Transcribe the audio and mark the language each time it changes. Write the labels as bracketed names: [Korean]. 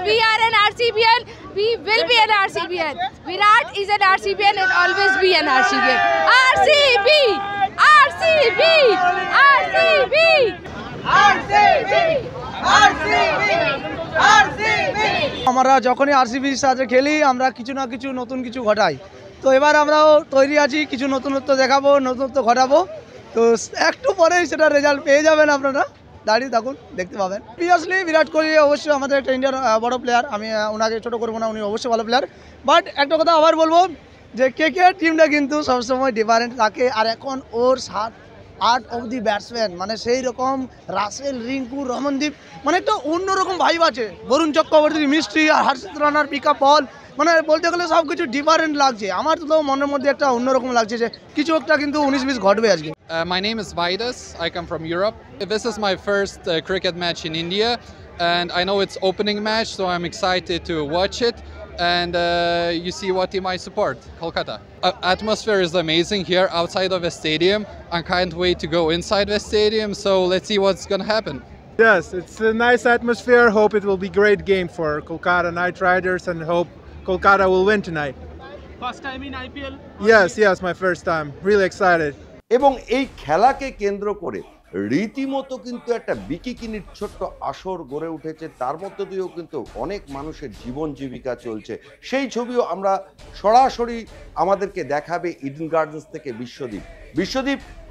[English] We are an RCBian, we will be an RCBian. Virat is an RCBian and always be an RCBian. RCB RCB RCB RCB RCB RCB. [Bangla] আমরা যখনই আরসিবির সাথে খেলি আমরা কিছু না কিছু নতুন কিছু ঘটাই। তো এবার আমরাও তৈরি আছি, কিছু নতুনত্ব দেখাবো, নতুনত্ব ঘটাবো। তো একটু পরেই সেটা রেজাল্ট পেয়ে যাবেন, আপনারা দাঁড়িয়ে থাকুন, দেখতে পাবেন। প্রিভিয়াসলি বিরাট কোহলি অবশ্যই আমাদের একটা ইন্ডিয়ার বড় প্লেয়ার, আমি ওনাকে ছোটো করবো না, উনি অবশ্যই ভালো প্লেয়ার। বাট একটা কথা আবার বলবো যে কেকেআর টিমটা কিন্তু সবসময় ডিফারেন্ট থাকে, আর এখন ওর 7-8 অবধি ব্যাটসম্যান, মানে সেই রকম রাসেল, রিঙ্কু, রমনদীপ, মানে একটা অন্যরকম ভাইব আছে। বরুণ চক্রবর্তী, মিস্ট্রি আর হর্ষিত রানার পিক আপ বল, মানে বলতে গেলে সব কিছু ডিফারেন্ট লাগছে। আমার তো মনের মধ্যে একটা অন্যরকম লাগছে যে কিছু একটা কিন্তু 19-20 ঘটবে আজকে। [English] My name is Vaidas. I come from Europe. This is my first cricket match in India, and I know it's opening match, so I'm excited to watch it. And you see what team I support, Kolkata. Atmosphere is amazing here outside of the stadium. I can't wait to go inside the stadium, so let's see what's going to happen. Yes, it's a nice atmosphere. Hope it will be great game for Kolkata Knight Riders, and hope Kolkata will win tonight. First time in IPL? Yes, my first time. Really excited. [Bangla] এবং এই খেলাকে কেন্দ্র করে রীতিমতো কিন্তু একটা বিকিকিনির ছোট্ট আসর গড়ে উঠেছে, তার মধ্য দিয়েও কিন্তু অনেক মানুষের জীবন জীবিকা চলছে। সেই ছবিও আমরা সরাসরি আমাদেরকে দেখাবে ইডেন গার্ডেন্স থেকে বিশ্বদীপ।